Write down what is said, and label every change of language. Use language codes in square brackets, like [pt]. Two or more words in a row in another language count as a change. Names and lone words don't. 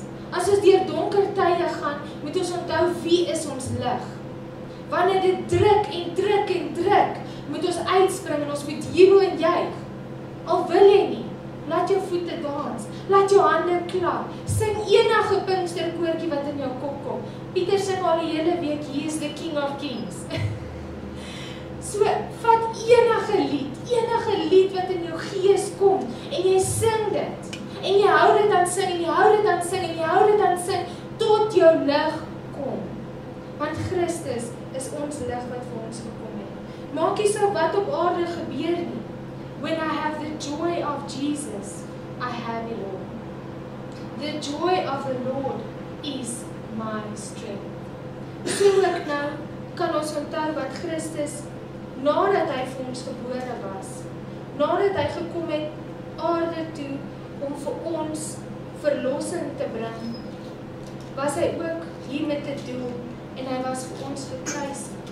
[af] As ons deur donker tye gaan, moet ons onthou wie is ons lig. Wanneer dit druk en druk en druk, moet ons uitspring en ons moet jubel en juig. Al wil jy nie, laat jou voete dans, laat jou hande klap, sing enige Pinksterkoortjie wat in jou kop kom. Pieter sing al die hele week, [en] he is the King of Kings. [af] So, vat enige lied wat in jou gees kom, en jy sing dit, en jy hou dit aan sing, en jy hou dit aan sing, en jy hou dit aan sing, tot jou lig kom. Want Christus is ons lig wat vir ons gekom het. Maak nie saak wat op aarde gebeur nie. [en] When I have the joy of Jesus, I have it all. The joy of the Lord is my strength. [af] So ook nou, kan ons onthou wat Christus nadat hy vir ons gebore was, nadat hy gekom het aarde toe om vir ons verlossing te bring, was hy ook hier met 'n doel en hy was vir ons gekruisig.